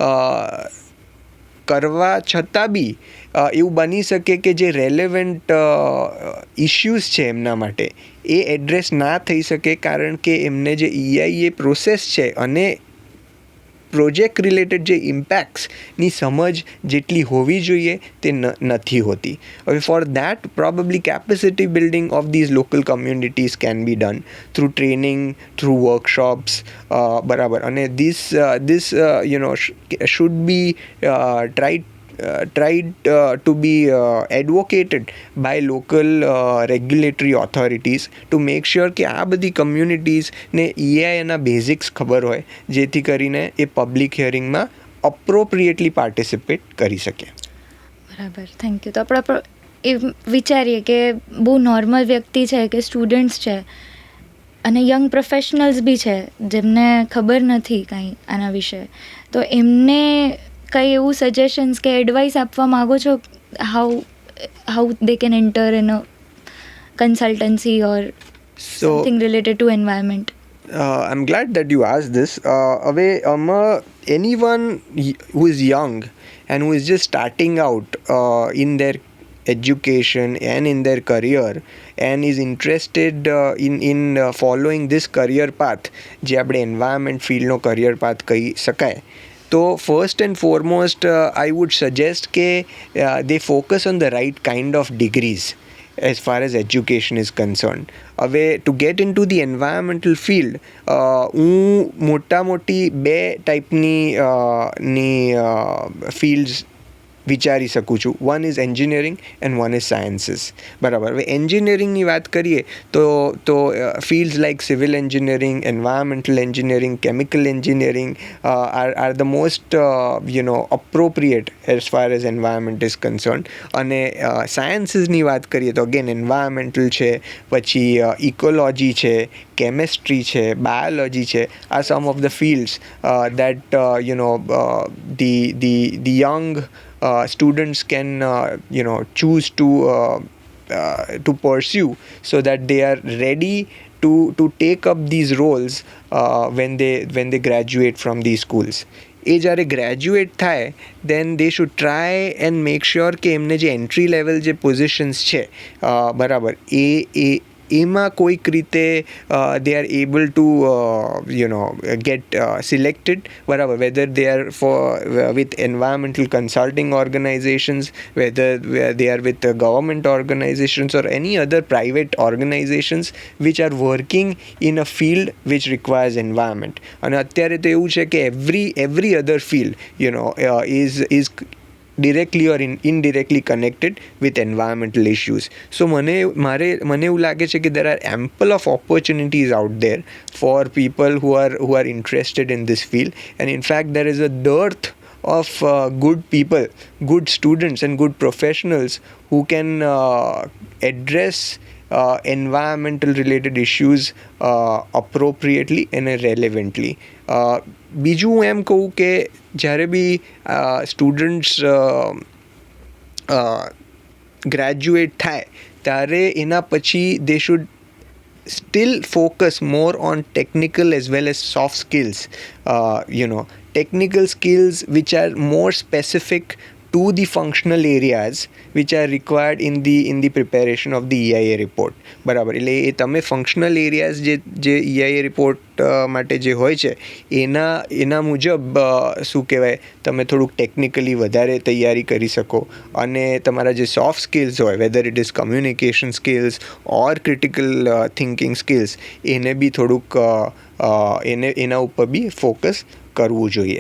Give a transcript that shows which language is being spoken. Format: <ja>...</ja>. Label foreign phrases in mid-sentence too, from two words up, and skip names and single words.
<gu>કરવા છતાં બી એવું બની શકે કે જે</gu> <en>relevant issues</en> <gu>છે એમના માટે એ એડ્રેસ ના થઈ શકે, કારણ કે એમને જે</gu> <en>EIA process</en> <gu>છે અને</gu> <en>project related</en> <gu>જે ઇમ્પેક્ટ્સની સમજ જેટલી હોવી જોઈએ તે નથી હોતી.</gu> <en>હવે for that probably capacity building of these local communities can be done through training, through workshops, બરાબર.</en> <gu>અને</gu> <en>this should be tried to be advocated by local regulatory authorities to make sure</en> <gu>કે આ બધી કમ્યુનિટીઝને EIAના બેઝિક્સ ખબર હોય, જેથી કરીને એ</gu> <en>public hearingમાં appropriately participate</en> <gu>કરી શકે.</gu> <en>બરાબર, thank you.</en> <gu>તો આપણે એ વિચારીએ કે બહુ નોર્મલ વ્યક્તિ છે કે સ્ટુડન્ટ્સ છે અને</gu> <en>young professionals</en> <gu>બી છે જેમને ખબર નથી કાંઈ આના વિશે, તો એમને કંઈ એવું સજેશન્સ કે એડવાઇસ આપવા માગો છો</gu> <en>how they can enter in a consultancy or something related to environment? I'm glad that you asked this. હવે anyone who is young and who is just starting out in their education and in their career and is interested in following this career path,</en> <gu>જે આપણે</gu> <en>environment field નો career path</en> <gu>કહી શકાય, તો</gu> <en>first and foremost I would suggest કે they focus on the right kind of degrees as far as education is concerned.</en> <gu>હવે</gu> <en>to get into the environmental field</en> <gu>હું મોટી બે ટાઈપની ફિલ્ડ્સ વિચારી શકું છું.</gu> <en>one is engineering and one is sciences.</en> <gu>બરાબર. હવે એન્જિનિયરિંગની વાત કરીએ તો</gu> <en>fields like civil engineering, environmental engineering, chemical engineering are the most appropriate as far as environment is concern.</en> <gu>અને સાયન્સીસની વાત કરીએ તો</gu> <en>again environmental</en> <gu>છે, પછી ઇકોલોજી છે, કેમેસ્ટ્રી છે, બાયોલોજી છે.</gu> <en>are some of the fields that the young students can choose to pursue, so that they are ready to take up these roles when they graduate from these schools.</en> <gu>એ જ્યારે ગ્રેજ્યુએટ થાય</gu> <en>then they should try and make sure</en> <gu>કે એમને જે</gu> <en>entry level</en> <gu>જે પોઝિશન્સ છે બરાબર એમાં કોઈક રીતે</gu> <en>they are able to get selected, બરાબર, whether they are with environmental consulting organizations, whether they are with government organizations or any other private organizations which are working in a field which requires environment.</en> <gu>અને અત્યારે તો એવું છે કે</gu> <en>every other field is directly or indirectly connected with environmental issues. So</en> <gu>મને એવું લાગે છે કે</gu> <en>there are ample of opportunities out there for people who are interested in this field, and in fact there is a dearth of good people, good students and good professionals who can address environmental related issues appropriately and relevantly.</en> <gu>બીજું હું એમ કહું કે જ્યારે બી સ્ટુડન્ટ્સ ગ્રેજ્યુએટ થાય ત્યારે એના પછી</gu> <en>they should still focus more on technical as well as soft skills, technical skills which are more specific to the functional areas which are required in the preparation of the EIA report.</en> <gu>બરાબર. એટલે એ તમે</gu> <en>functional areas</en> <gu>જે</gu> <en>EIA report</en> <gu>માટે જે હોય છે એના મુજબ શું કહેવાય તમે થોડુંક ટેકનિકલી વધારે તૈયારી કરી શકો, અને તમારા જે</gu> <en>soft skills</en> <gu>હોય</gu> <en>whether it is communication skills or critical thinking skills</en> <gu>એને બી થોડુંક એના ઉપર બી ફોકસ કરવું જોઈએ.</gu>